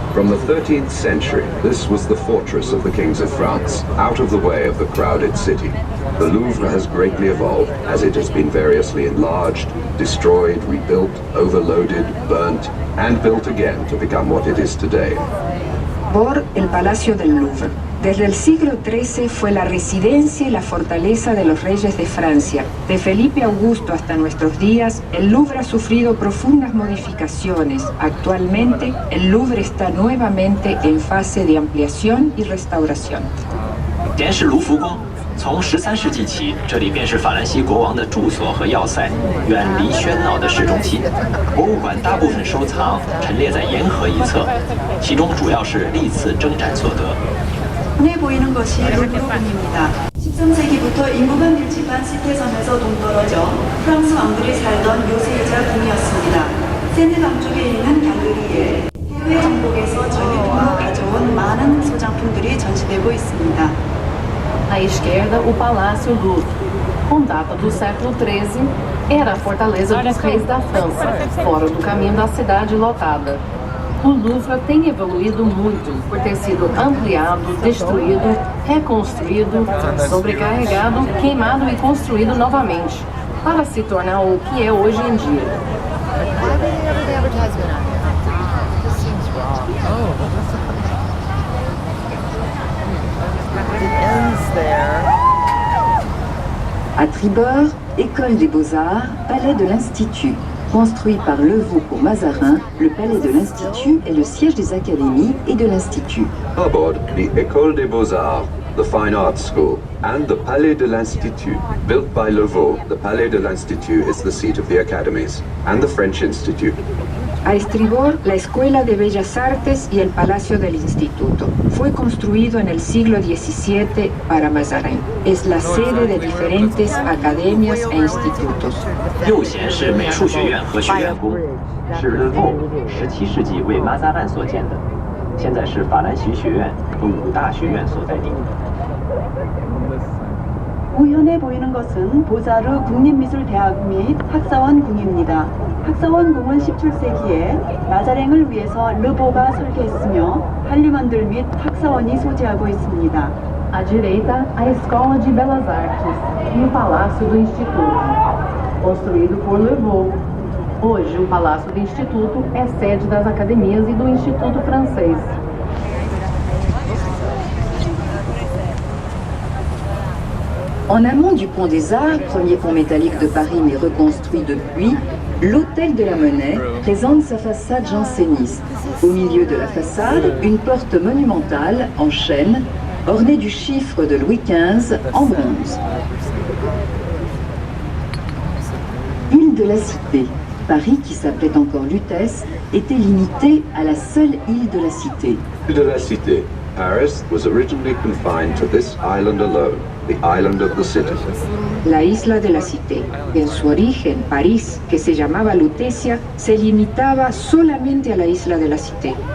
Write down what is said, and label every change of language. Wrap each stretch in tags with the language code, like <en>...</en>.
<en>From the 13th century, this was the fortress of the kings of France, out of the way of the crowded city. The Louvre has greatly evolved, as it has been variously enlarged, destroyed, rebuilt, overloaded, burnt, and built again to become what it is today.</en> <es>Por el Palacio del Louvre. Desde el siglo XIII fue la residencia y la fortaleza de los reyes de Francia. De Felipe Augusto hasta nuestros días, el Louvre ha sufrido profundas modificaciones. Actualmente, el Louvre está nuevamente en fase de ampliación y restauración.</es> <zh>滇池卢浮宫，从13世纪起，这里便是法兰西国王的住所和要塞，远离喧闹的市中心。博物馆大部分收藏陈列在沿河一侧，其中主要是历次征战所得。</zh> <ko>눈에 보이는 것이 루브르궁입니다. 13세기부터 인구가 밀집한 시태섬에서 동떨어져 프랑스 왕들이 살던 요새이자 궁이었습니다. 세네 강쪽에 있는 갤러리에 해외 정복에서 전리품으로 가져온 많은 소장품들이 전시되고 있습니다.</ko> <pt>À esquerda, o Palácio Louvre. Com data do século XIII, era a fortaleza dos reis da França, fora do caminho da cidade lotada. O Louvre tem evoluído muito por ter sido ampliado, destruído, reconstruído, sobrecarregado, queimado e construído novamente, para se tornar o que é hoje em dia.</pt> <fr>À tribord, École des Beaux-Arts, Palais de l'Institut. Construit par Levaux pour Mazarin, le Palais de l'Institut est le siège des académies et de l'Institut.</fr> <en>Starboard, the École des Beaux-Arts, the Fine Arts School, and the Palais de l'Institut. Built by Levaux, the Palais de l'Institut is the seat of the academies, and the French Institute.</en> <es>A estribor, la Escuela de Bellas Artes y el Palacio del Instituto. Fue construido en el siglo XVII para Mazarin. Es la sede de diferentes academias e institutos.</es> <zh>右贤是美术学院和学院宫，是勒沃17世纪为马扎兰所建的，现在是法兰西学院和五大学院所在地。</zh> <ko>우현에 보이는 것은 보자르 국립미술대학 및 학사원궁입니다. 학사원궁은 17세기에 마자랭을 위해서 르보가 설계했으며 한림원들 및 학사원이 소재하고 있습니다.</ko> <pt>À direita, a Escola de Belas Artes e o Palácio do Instituto, construído por Levaux. Hoje, o Palácio do Instituto é sede das academias e do Instituto Francês.</pt> <fr>En amont du Pont des Arts, premier pont métallique de Paris mais reconstruit depuis, l'Hôtel de la Monnaie présente sa façade janséniste. Au milieu de la façade, une porte monumentale en chêne, ornée du chiffre de Louis XV en bronze. Île de la Cité. Paris, qui s'appelait encore Lutèce, était limité à la seule île de la Cité. De la Cité.</fr> <en>Paris was originally confined to this island alone, the island of the city.</en> <es>La isla de la Cité. En su origen, París, que se llamaba Lutecia, se limitaba solamente a la isla de la Cité.</es>